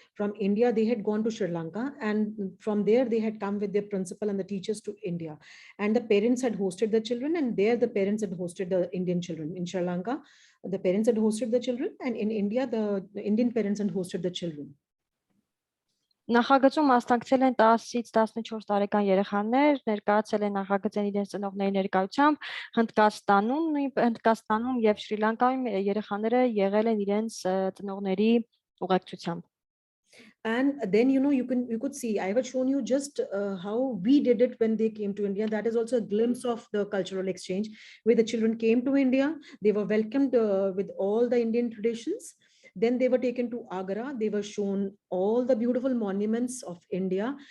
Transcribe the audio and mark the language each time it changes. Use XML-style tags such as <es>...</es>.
<en>From India, they had gone to Sri Lanka, and from there they had come with their principal and the teachers to India. And the parents had hosted the children, and there the parents had hosted the Indian children. In Sri Lanka, the parents had hosted the children, and in India, the Indian parents had hosted the children.</en> <hy>Նախագծում մասնակցել են 10-ից 14 տարեկան երեխաներ, ներկայացել են նախագծային իրենց ծնողների ներկայությամբ, Հնդկաստանում եւ Շրի Լանկայում երեխաները եղել են իրենց ծնողների ուղեկցությամբ։</hy> <en>And then, you could see, I have shown you just how we did it when they came to India. That is also a glimpse of the cultural exchange, where the children came to India. They were welcomed with all the Indian traditions. Then they were taken to Agra. They were shown all the beautiful monuments of India.</en>